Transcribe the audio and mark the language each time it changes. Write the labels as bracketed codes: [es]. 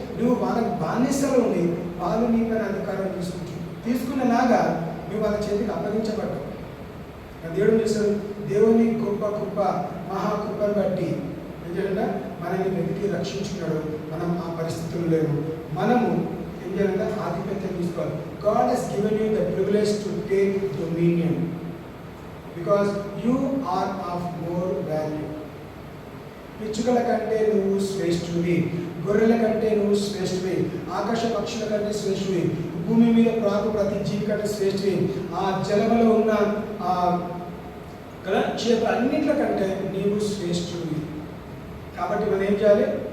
[te] నువ్వు వాళ్ళకి బానిసలు ఉండి వాళ్ళు నీ పైన అధికారం తీసుకునేలాగా నువ్వు వాళ్ళ చేతికి అప్పగించబడ్డావు. దేవుడు చేస్తాడు, దేవుని కృప మహాకృపను బట్టి ఏం చేయాలంటే మనల్ని వెతికి రక్షించుకున్నాడు. మనం ఆ పరిస్థితులు లేవు. మనము ఏం చేయాలంటే ఆధిపత్యం తీసుకోవాలి. [en] God has given you the privilege to take dominion because you are of more value. [te] పిచ్చుకల కంటే నువ్వు శ్రేష్ఠువి, గొర్రెల కంటే నువ్వు శ్రేష్ఠువి, ఆకాశ పక్షుల కంటే శ్రేష్ఠువి, భూమి మీద ప్రాకు ప్రతి జీవి కంటే శ్రేష్ఠువి, ఆ జలములో ఉన్న ఆ చేప అన్నింటి కంటే నీవు శ్రేష్ఠువి. కాబట్టి మనం ఏం చేయాలి?